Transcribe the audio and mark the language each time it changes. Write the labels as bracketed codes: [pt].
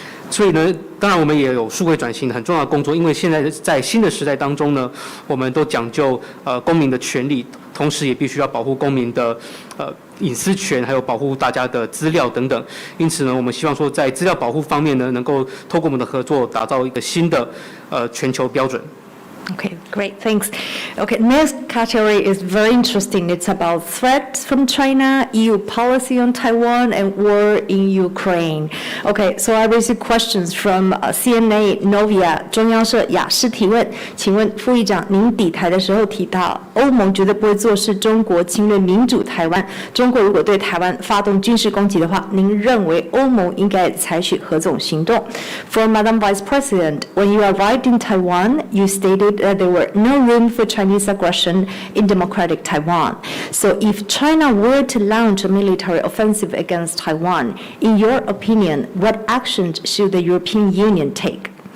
[zh] 所以呢，当然我们也有数位转型很重要的工作，因为现在在新的时代当中呢，我们都讲究公民的权利，同时也必须要保护公民的隐私权，还有保护大家的资料等等。因此呢，我们希望说在资料保护方面呢，能够透过我们的合作，打造一个新的全球标准。 [en] Okay, great, thanks. Okay, next category is very interesting. It's about threats from China, EU policy on Taiwan, and war in Ukraine. Okay, so I received questions from CNA Novia [zh] 中央社雅士提问，请问副议长，您抵台的时候提到，欧盟绝对不会坐视中国侵略民主台湾。中国如果对台湾发动军事攻击的话，您认为欧盟应该采取何种行动 ？ [en] For Madam Vice President, when you arrived in Taiwan, you stated that there were no room for Chinese aggression in democratic Taiwan. So if China were to launch a military offensive against Taiwan, in your opinion, what actions should the European Union take?